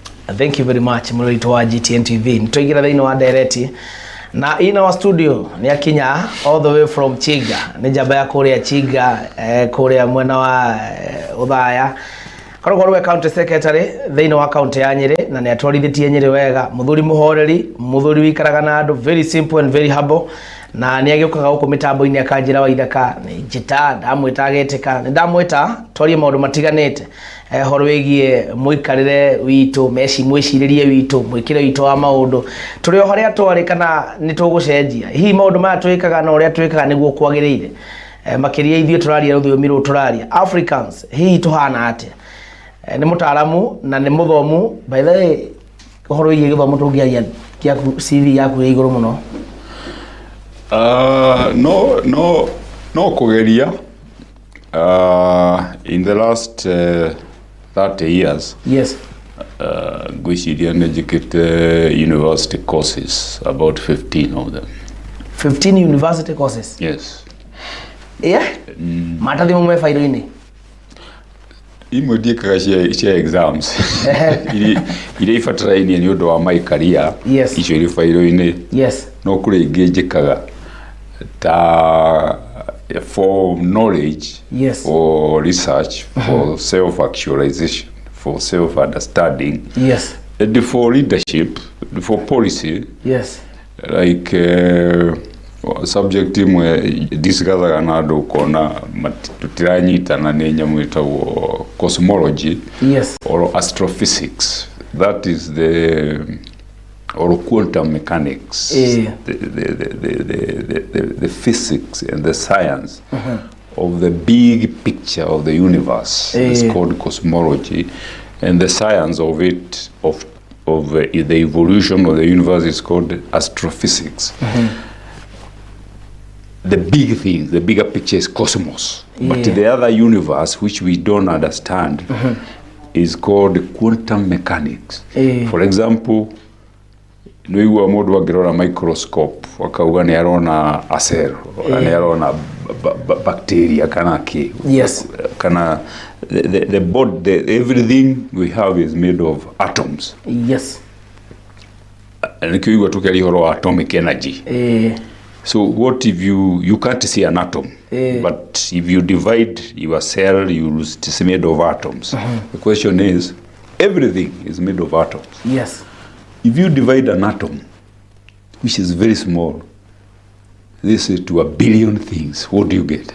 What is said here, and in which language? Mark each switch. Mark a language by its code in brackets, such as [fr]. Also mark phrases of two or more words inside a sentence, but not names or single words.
[en] Thank you very much [ki] Murito wa GTN TV. Nitoigira thĩinĩ wa ndereti na ina wa studio ni akinya [en] all the way from [ki] Chiga. Ni njamba ya kuria Chiga kuria mwena wa Uthaya. Korwo rwe [en] county secretary [ki] thĩinĩ wa county ya Nyeri na ni atwarithitie Nyeri wega. Muthuri muhoreri, muthuri wikaraga na andu, [en] very simple and very humble. [ki] Na ni agĩukaga gũkũ mitambo-inĩ akanjĩra wa ithaka ni njita ndamwĩta agetĩka. Ni ndamwĩta twarie maũndũ matiganĩte horo wĩgie mũikarĩre witũ, mwĩcirĩrie witũ, mwĩkĩre witũ wa maũndũ tũrĩ o harĩa twarĩ kana nĩ tũgũcenjia. Hihi maũndũ maya twĩkaga na ũrĩa twĩkaga nĩguo kwagĩrĩire. Makĩria ithuĩ tũraria rũthiomi rũu tũraria Africans, hihi tũhana atĩa? Nĩ mũtaaramu na nĩ mũthomu. [en] By the way, [ki] horo wĩgie gĩthomo tũngĩaria gĩaku CV yaku ĩ igũrũ mũno. No kugeria. [en] In the last 30 years, yes, Gwiciria educated university courses, about 15 of them. 15 university courses? Yes. Yeah? [ki] Matathi mwe failo-ini? Imwe ndiĩkaga cia exams. Iria ibataraini ni ũndũ wa [en] my career. Yes. [ki] Icio irĩ failo-ini. [en] Yes. [ki] No kũrĩ ingĩ njĩkaga ta [en] for knowledge, yes, for research, for self-actualization, for self-understanding, yes, and for leadership, for policy, yes, [ki] like subject imwe discussaga na andu kona tutiranyitana nĩ nyamũ ĩtagwo cosmology, [en] yes, or astrophysics. That is the or quantum mechanics, the physics and the science of the big picture of the universe. It's called cosmology, and the science of it, of the evolution of the universe, is called astrophysics. The big thing, the bigger picture is cosmos, but the other universe which we don't understand is called quantum mechanics. For example, [ki] nĩigua mũndũ angĩrora microscope akauga nĩ arona [en] a cell, [ki] nĩ arona bacteria kana kĩ. [en] Yes. Kana the body, everything we have is made of atoms. Yes. [ki] Nĩkĩo igua tũkĩaria ũhoro wa [en] atomic energy. So what if you can't see an atom, but if you divide your cell, it's made of atoms. The question is, everything is made of atoms. Yes. If you divide an atom, which is very small, this is to a billion things, what do you get?